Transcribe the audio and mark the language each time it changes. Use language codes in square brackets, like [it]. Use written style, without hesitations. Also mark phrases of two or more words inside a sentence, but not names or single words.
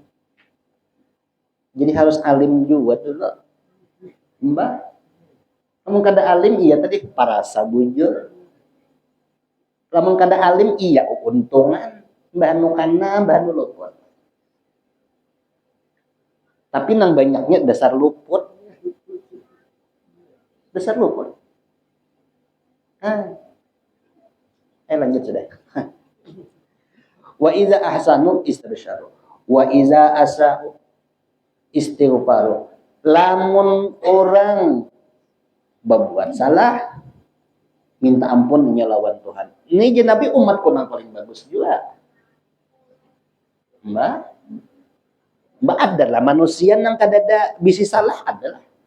[bjn] Jadi harus alim juga dulu Mbak namun kada alim iya tadi parasa bujur namun kada alim iya untungan Mbah anu kana, mbah anu luput. Tapi nang banyaknya dasar luput. Dasar luput. Lanjut sudah. [ar] Wa iza ahsanu istabsyaru. Wa iza asa'u istighfaru. [bjn] Lamun orang berbuat salah, minta ampun lawan Tuhan. Ini je Nabi umat yang paling bagus juga. Mbak adalah manusia yang kadada bisi salah adalah.